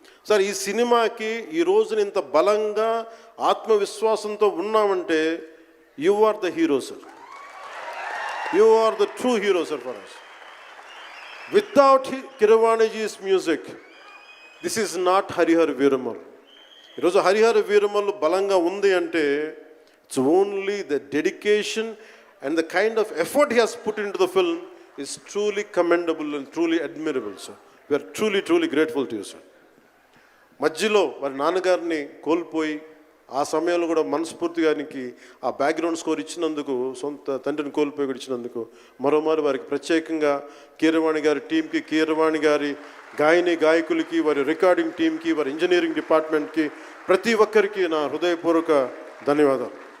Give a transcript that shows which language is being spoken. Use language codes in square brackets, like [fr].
[te] Sir, ఈ సినిమాకి ఈ రోజున ఇంత బలంగా ఆత్మవిశ్వాసంతో ఉన్నామంటే [en] You are the hero sir. You are the true hero sir for us. Without Keeravaniji's music this is not Harihara Veeramallu. [te] ఈరోజు హరిహర వీరమల్ బలంగా ఉంది అంటే [en] It's only the dedication and the kind of effort he has put into the film is truly commendable and truly admirable, sir. We are truly grateful to you, sir. [te] మధ్యలో వారి నాన్నగారిని కోల్పోయి ఆ సమయంలో కూడా మనస్ఫూర్తి గారికి ఆ బ్యాక్గ్రౌండ్ స్కోర్ ఇచ్చినందుకు, సొంత తండ్రిని కోల్పోయి కూడా ఇచ్చినందుకు మరోమారు వారికి ప్రత్యేకంగా కీరవాణి గారి టీంకి, కీరవాణి గారి గాయకులకి, వారి రికార్డింగ్ టీంకి, వారి ఇంజనీరింగ్ డిపార్ట్మెంట్కి, ప్రతి ఒక్కరికి నా హృదయపూర్వక ధన్యవాదాలు.